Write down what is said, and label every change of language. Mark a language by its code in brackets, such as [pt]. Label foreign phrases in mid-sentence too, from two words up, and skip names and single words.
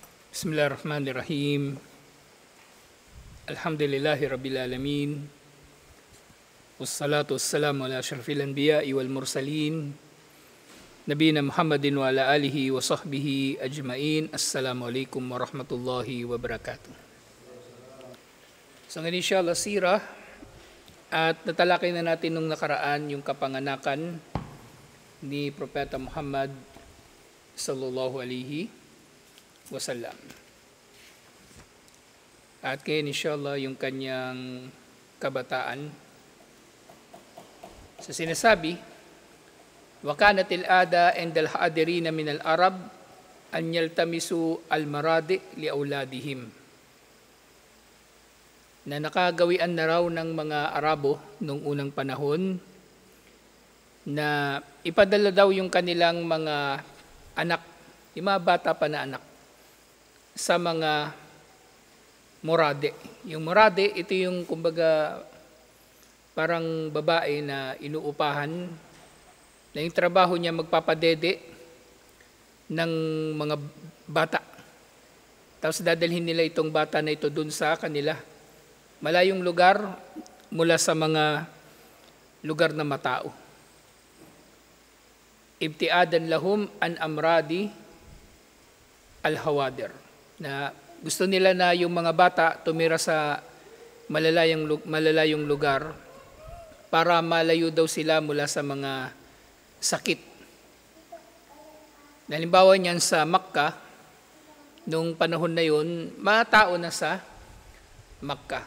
[ar] بسم الله الرحمن الرحيم. الحمد لله رب العالمين. والصلاة والسلام على أشرف الأنبياء والمرسلين. نبينا محمد وعلى آله وصحبه أجمعين. السلام عليكم ورحمة الله وبركاته. [tl] So ngayon inshallah sirah at natalakay na natin nung nakaraan yung kapanganakan ni Propeta Muhammad [ar] صلى الله عليه وسلم. [tl] At ngayon inshallah yung kanyang kabataan. Sa sinasabi, [ar] وكانت العادة عند الحاضرين من العرب أن يلتمسوا المراضع لأولادهم. [tl] Na nakagawian na raw ng mga Arabo nung unang panahon na ipadala daw yung kanilang mga anak, yung mga bata pa na anak, sa mga morade. Yung morade, ito yung kumbaga parang babae na inuupahan na yung trabaho niya magpapadede ng mga bata. Tapos dadalhin nila itong bata na ito dun sa kanila. Malayong lugar mula sa mga lugar na matao. [ar] ابتعادا لهم عن أمراض الحواضر. [tl] Na gusto nila na yung mga bata tumira sa malalayong lugar para malayo daw sila mula sa mga sakit. Halimbawa niyan sa Makkah, nung panahon na yun, mga tao na sa Makkah.